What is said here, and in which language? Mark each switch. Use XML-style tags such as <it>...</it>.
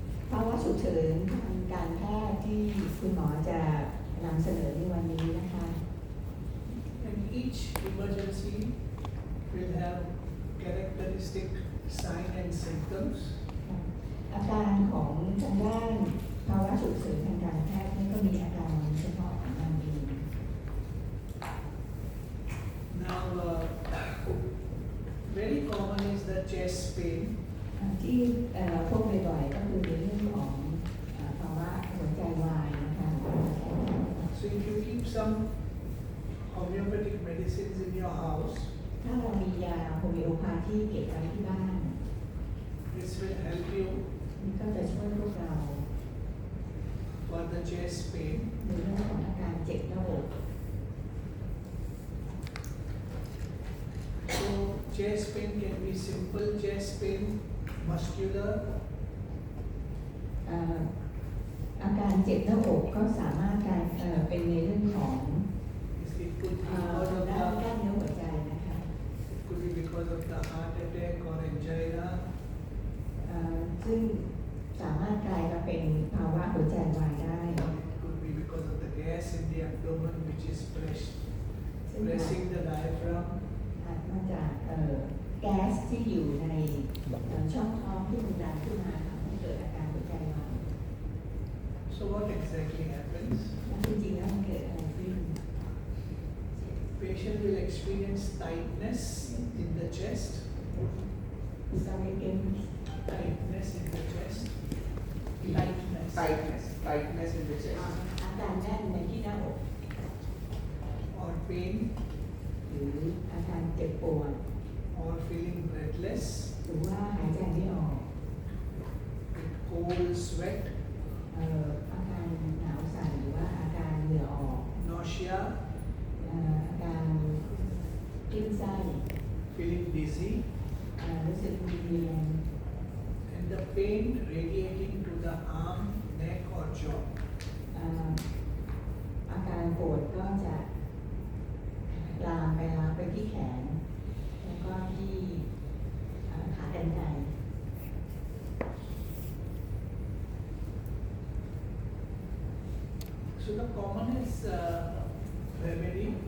<th>ภาวะฉุกเฉินทางการแพทย์ที่คุณหมอจะนำเสนอในวันนี้นะคะ</th> <en>And each emergency will have characteristic sign and symptoms.</en> <th>อาการของทางด้านภาวะฉุกเฉินทางการแพทย์นี่ก็มีอาการเฉพาะของมันเอง</th> <en>Now, very common is the chest pain.</en> <th>ที่เราพบบ่อยๆก็คือในเรื่องของภาวะหัวใจวายนะคะ</th> <en>So if you keep some homeopathic medicines in your house,</en> <th>ถ้าเรามียาโฮมิโอพาธีเก็บไว้ที่บ้าน</th> <en>this will help you</en> <th>นี่ก็จะช่วยพวกเรา</th> <en>for the chest pain.</en> <th>ในเรื่องของอาการเจ็บหน้าอก</th> <en>So chest pain can be simple chest pain, muscular.</en> <th>อาการเจ็บหน้าอกก็สามารถการเป็นในเรื่องของ</th> <en>It could be</en> <th>ด้านเนื้อหัวใจนะคะ</th> <en>it could be because of the heart attack or angina.</en> <th>ซึ่งสามารถกลายมาเป็นภาวะหัวใจวายได้</th> <en>It could be because of the gas in the abdomen which is pressing the diaphragm.</en> <th>มาจากแก๊สที่อยู่ในช่องท้องที่มันดันขึ้นมาทำให้เกิดอาการหัวใจวาย</th> <en>So So what exactly happens?</en> <th>แล้วจริงๆแล้วมันเกิดอะไรขึ้น</th> <en>Patient will experience tightness in the chest, Sorry again tightness in the chest, tightness in the chest</en> <th>อาการแน่นในที่หน้าอก</th> <en>or pain,</en> <th>หรืออาการเจ็บปวด</th> <en>or feeling breathless,</en> <th>หรือว่าหายใจไม่ออก</th> <en>with cold sweat,</en> <th>อาการหนาวสั่นหรือว่าอาการเหงื่อออก</th> <en>nausea,</en> <th>อาการคลื่นไส้</th> <en>feeling dizzy,</en> <th>รู้สึกวิงเวียน</th> <en>and the pain radiating to the arm, neck, or jaw.</en> <th>อาการปวดก็จะลามไปที่แขน แล้วก็ที่ขากรรไกร</th> <en>So the commonest remedy</en>